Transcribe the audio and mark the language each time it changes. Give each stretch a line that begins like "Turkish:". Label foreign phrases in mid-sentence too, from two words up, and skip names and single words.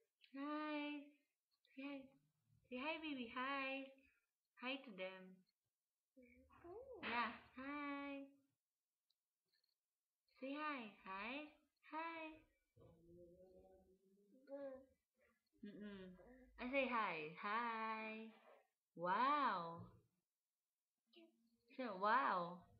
English: Hi. Say hi. Say hi, baby. Hi. Hi to them. Yeah. Hi. Say hi. Hi. Hi. I say hi. Hi. Wow. Say wow.